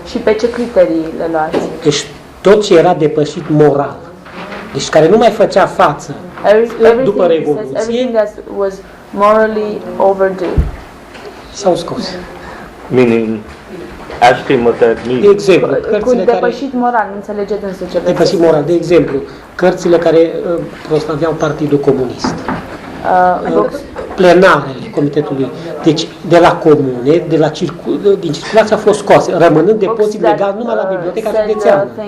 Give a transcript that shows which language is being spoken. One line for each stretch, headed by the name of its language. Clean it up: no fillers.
Romanian: Și pe ce criterii le luați? Deci tot ce era depășit moral, deci care nu mai făcea față după Revoluție,
English: everything that was morally overdue.
Romanian: S-au scos.
English: Meaning, ask him what that means.
Romanian: De exemplu, cu depășit moral, nu înțelegeți însă ce depășit moral, de exemplu, cărțile care proslaveau Partidul Comunist. Plenarele Comitetului, deci de la comune, din circulație a fost scoase, rămânând depozit legal numai la Biblioteca Județeană.